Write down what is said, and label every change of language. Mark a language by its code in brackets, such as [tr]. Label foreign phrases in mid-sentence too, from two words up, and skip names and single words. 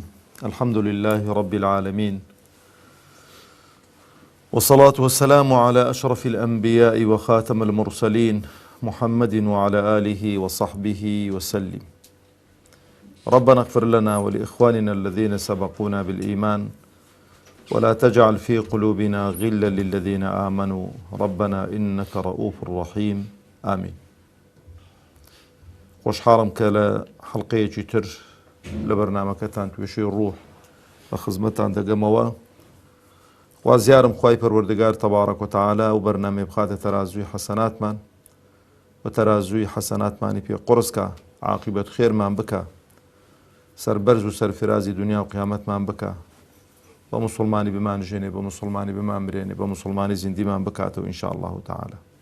[ar] الحمد لله رب العالمين، والصلاة والسلام على أشرف الأنبياء وخاتم المرسلين محمد وعلى آله وصحبه وسلم. ربنا اغفر لنا ولإخواننا الذين سبقونا بالإيمان ولا تجعل في قلوبنا غلا للذين آمنوا ربنا إنك رؤوف رحيم آمين. [ckb] خوشحاڵم کە لە حەڵقەیەکی تر لە بەرنامەکەتان توێشەی ڕوح بە خزمەتتان دەگەمەوە. خوازیارم خوای پەروەردگار [ar] تەبارەک وتەعالا [ckb] و بەرنامەی بخاتە تەرازووی حەسەناتمان و تەرازووی حەسەناتمانی پێ قورسکە، عاقیبەت خێرمان بکە، سەربەرز و سەرفرازی دنیا و قیامەتمان بکە، بە موسڵمانی بمانژێنێ، بە موسڵمانی بمان برێنێ، بە موسڵمانی زیندیمان بکاتەوە [ar] ئینشاء الله تعالا.